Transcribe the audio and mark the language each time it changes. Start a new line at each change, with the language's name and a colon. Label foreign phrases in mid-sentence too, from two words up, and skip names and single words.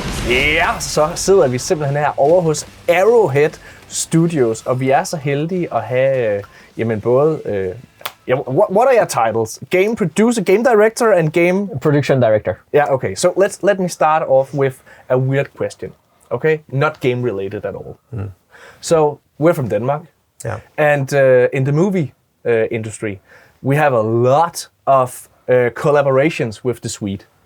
Danish: Ja, så sidder vi simpelthen her over hos Arrowhead Studios, og vi er så heldige at have både...
English: what are your titles? Game producer, game director, and game... Production director. Yeah, okay. So let me start off with a weird question, okay? Not game related at all. So we're from Denmark, and in the movie industry, we have a lot of collaborations with the Swede.